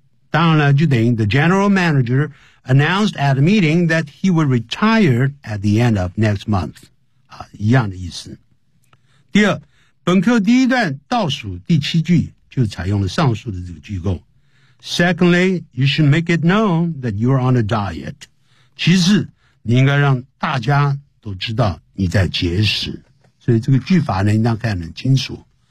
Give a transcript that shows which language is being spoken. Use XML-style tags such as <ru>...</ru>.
<zh>当然了，就等于</zh> <en>the general manager announced at a meeting that he would retire at the end of next month.</en> <zh>啊，一样的意思。第二，本课第一段倒数第七句就采用了上述的这个句构。</zh> <en>Secondly, you should make it known that you are on a diet.</en> <zh>其次，你应该让大家都知道你在节食。所以这个句法呢，应当看得很清楚。</zh>